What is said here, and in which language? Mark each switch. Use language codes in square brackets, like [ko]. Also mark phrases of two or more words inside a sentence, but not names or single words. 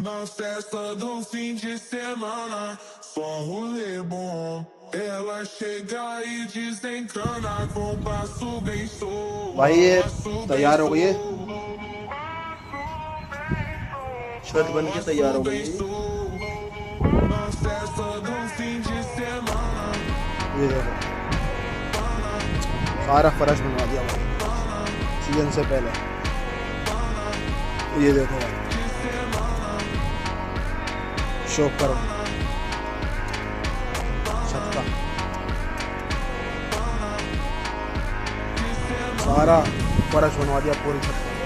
[pt] Na festa do fim de semana, só rolê bom. Ela chega e desencana com passo bem solto. [hi] भाई ये तैयार हो गई है, शर्ट बन के तैयार हो गई है। [pt] Na festa do fim de semana. [hi] ये देखो सारा फर्श बनवा दिया भाई सीजन से पहले। ये देखो भाई शौक करो छत का सारा फर्श बनवा दिया पूरी छत।